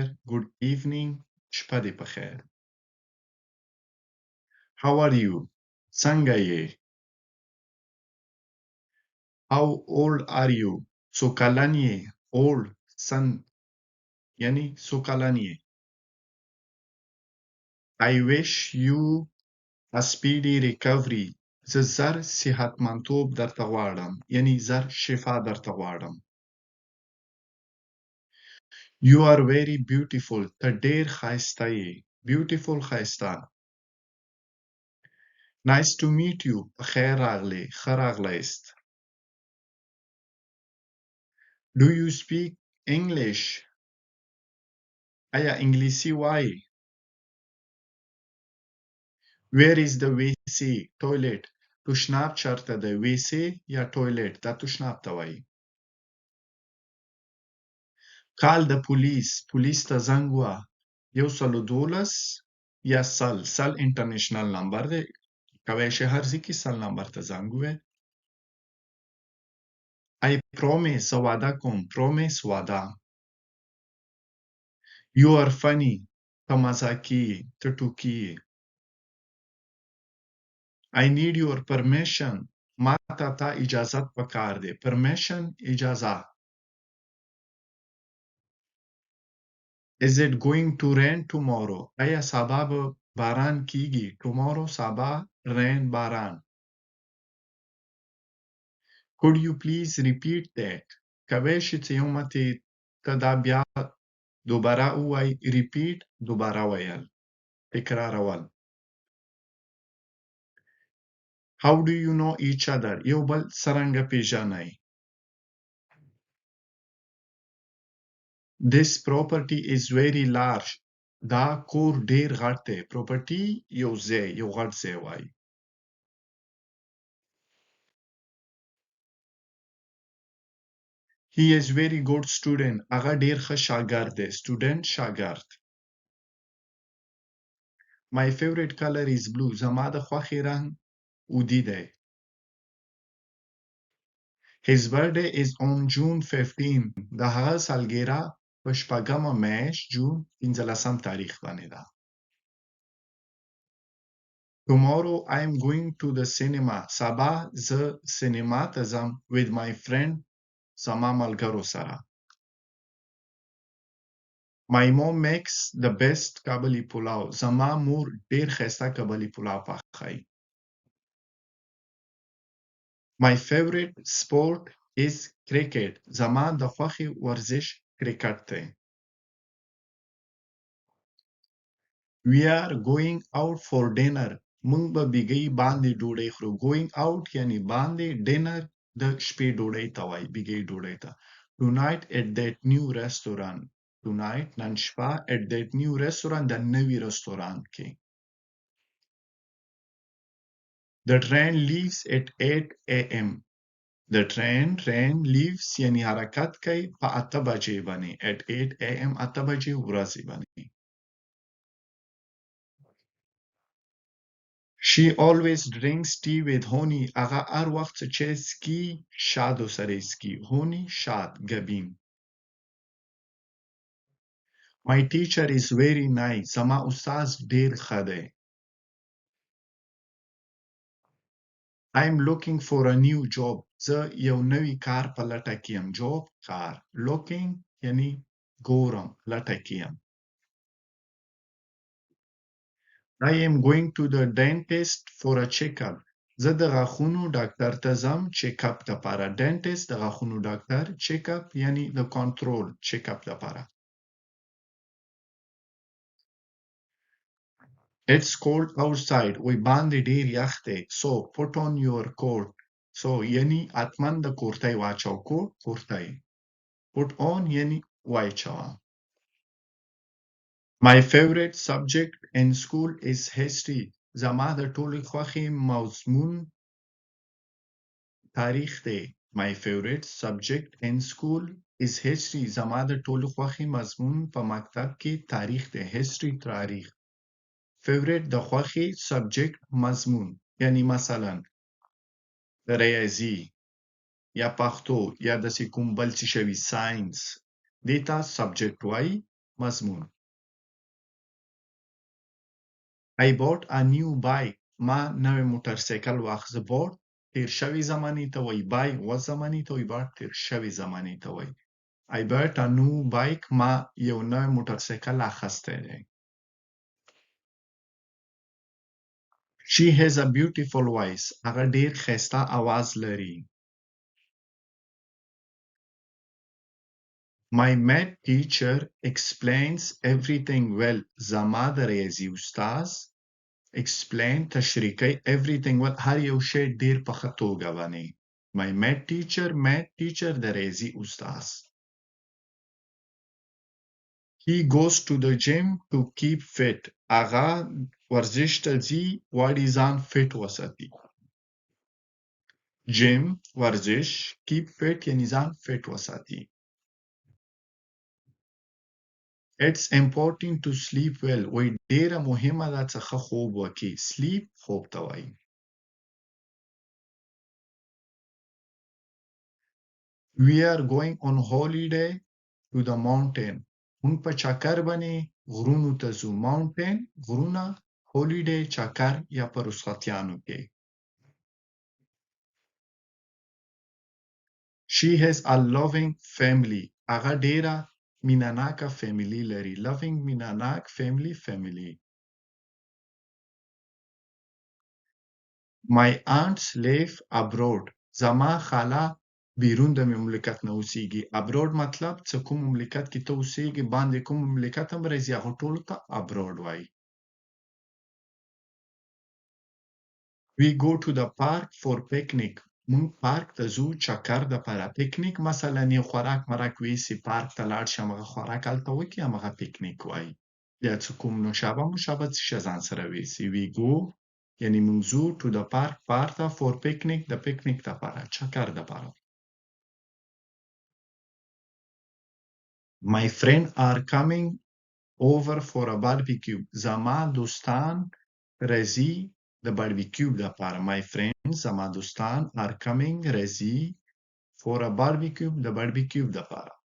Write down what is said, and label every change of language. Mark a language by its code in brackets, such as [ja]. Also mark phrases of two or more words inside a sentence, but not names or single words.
[en] Good evening [ps] شپه د پخیر. [en] How are you [ps] څنګه یې؟ [en] How old are you [ps] څو کلن یې؟ اولډ سن یعنی څو کلن یې؟ [en] I wish you a speedy recovery. [ps] زه زر صحتمندتوب درته غواړم یعنی زر شفا درته غواړم. [en] You are very beautiful. [ps] ته ډیر ښایسته یې. [en] Beautiful ښایسته. Nice to meet you. [ps] په خیر راغلې. ښه راغلاست. [en] Do you speak English? [ps] آیا انګلیسي وایې؟ [en] Where is the WC? Toilet. [ps] تشناب چرته ده؟ WC یا toilet دا تشناب ته وایي. [en] Call the police. [ps] پولیس ته زنګ ووهه. 112 یا سل انټرنیشنل نمبر دی. کولی شي هر ځای کې سل نمبر ته زنګ ووهئ. [en] I promise زه وعده کوم. Promise وعده. You are funny. [ps] ته مزاحکي یې. ته ټوکي یې. [en] I need your permission. [ps] ما ته تا اجازت پکار دی. Permission اجازه. [en] Is it going to rain tomorrow? [ps] آیا سبا به باران کیږي؟ Tomorrow سبا rain باران. [en] Could you please repeat that? [ps] کولی شي چې یو متې ته دا بیا دوباره ووایي. Repeat دوباره ویل. تکرارول. [en] How do you know each other? [ps] یو بل څرنګه پیژنئ؟ [en] This property is very large. [ps] دا کور ډیر غټ دی. Property یو ځای یو غټ ځای وایي. [en] He is very good student. [ps] هغه ډیر ښه شاګرد دی. Student شاګرد. [en] My favorite color is blue. [ps] زما د خوښې رنګ اودی دی. [en] His birthday is on June 15. [ps] د هغه سالګیره په شپږمه میاشت جون 15 تاریخ باندې ده. [en] Tomorrow I am going to the cinema. [ps] سبا زه سینما ته ځم [en] with my friend [ps] زما ملګرو سره. [en] My mom makes the best [ps] کابلی پلاو. زما مور ډیر ښایسته کابلی پلاو پخوي. [en] My favorite sport is cricket. [ps] زما د خوښې ورزش کرکټ دی. [en] We are going out for dinner. [ps] موږ به بیګۍ باندې ډوډۍ خورو. [en] Going out [ps] یعنی باندې. Dinner د شپې ډوډۍ ته وایي. بیګۍ ډوډۍ ته. [en] Tonight at that new restaurant. [ps] Tonight نن شپه [en] at that new restaurant [ps] د نوي رستورانت کې. [en] The train leaves at 8 a.m. The train leaves [ps] یعنی حرکت کوي په 8 بجې باندې. [en] At 8 a.m. [ps] 8 بجې ورځې باندې. [en] She always drinks tea with honey. [ps] هغه هر وخت چې چای څکي شاتو سره یې څکي. Honey شات ګبین. [en] My teacher is very nice. [ps] زما استاد ډیر ښه دی. [en] I'm looking for a new job. [ps] زه یو نوی کار په لټه کې یم. Job کار. Looking یعنی ګورم لټه کې یم. [en] I am going to the dentist for a checkup. [ps] زه د غاښونو ډاکټر ته ځم چیک اپ لپاره. Dentist د غاښونو ډاکټر. چیک اپ یعنی د کنټرول چیک اپ لپاره. [en] It's cold outside. [ps] وی باندې ډیر یخ دی. [en] So put on your coat. [ps] So یعنی اتمن د کورتۍ واچو. کوټ کورتۍ. Put on یعنی واچوه. [en] My favorite subject in school is history. [ps] زما د ټولې خوښې مضمون تاریخ دی. [en] My favorite subject in school is history. [ps] زما د ټولو خوښې مضمون په مکتب کې تاریخ دی. history تاریخ. favorite د خوښې subject مضمون یعنی مثلا ریاضي یا پښتو یا داسې کوم بل څه شوي ساينس دیتا subject وای مضمون. [en] I bought a new bike. [ps] ما نوې موټر سایکل واخیسته. bought تیر شوی زمانې ته وای. buy اوس زمانې ته وای. bought تیر شوی زمانې ته وای. [en] I bought a new bike. [ps] ما یو نوی موټر سایکل اخیستی دی. [en] She has a beautiful voice. [ps] هغه ډیر ښایسته आवाज لري. [en] My math teacher explains everything well. [ps] زما د ریاضي استاد explain تشریح کوي [en] everything well. [ps] هر یو شی ډیر په ښه توګه باندې. [en] My math teacher [ps] د ریاضي استاد. [en] He goes to the gym to keep fit. [ps] هغه ورزش ته ځي غواړي ځان فټ وساتي. gym ورزش [en] keep fit [ps] یعنی ځان فټ وساتي. [en] It's important to sleep well. [ps] وای ډیره مهمه ده چې ښه خوب وکړي. sleep خوب ته وایي. [en] We are going on holiday to the mountain. [ps] مونږ په چکر باندې غرونو ته ځو. mountain غرونه، holiday چکر یا په رخصتیانو کې. [en] She has a loving family. [ps] هغه ډیره میناناکه family لري. loving میناناک family. [en] My aunts live abroad. [ps] زما خاله بیرون د مملکت نه اوسېږي. abroad مطلب څه کوم مملکت کې ته اوسېږي باندې کوم مملکت هم راځي هغه ټولو ته abroad وایي. [en] We go to the park for picnic. [ps] مونږ پارک ته ځو چکر دپاره. پکنیک مثلا یو خوراک مرک ویسي پارک ته لاړ شي همغه خوراک هلته وکړي همغه پکنیک وایي. یا څه کوم نوشابه څه شی ځان سره ویسي. [en] We go [ps] یعنی مونږ ځو [en] to the park [ps] پارک ته [en] for picnic [ps] د پکنیک دپاره چکر دپاره. [en] My friends are coming over for a barbecue. [ps] زما دوستان راځي د باربیکیو دپاره. [en] My friends [ps] زما دوستان [en] are coming راځي for a barbecue [ps] د باربیکیو دپاره.